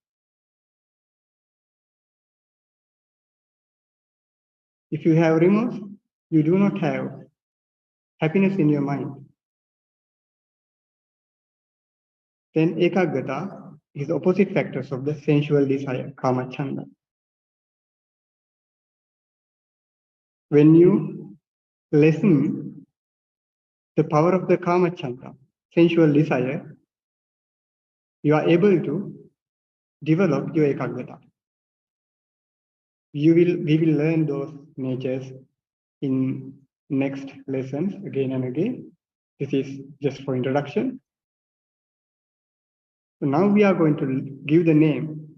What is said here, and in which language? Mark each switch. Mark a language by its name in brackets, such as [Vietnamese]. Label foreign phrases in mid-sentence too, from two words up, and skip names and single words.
[English] If you have remorse, you do not have happiness in your mind. Then ekaggata is the opposite factors of the sensual desire, [Pali] kama chanda. [English] When you lessen the power of the [Pali] kama chanda, [English] sensual desire, you are able to develop your ekaggata. We will learn those natures in next lessons again and again. This is just for introduction. So now we are going to give the name.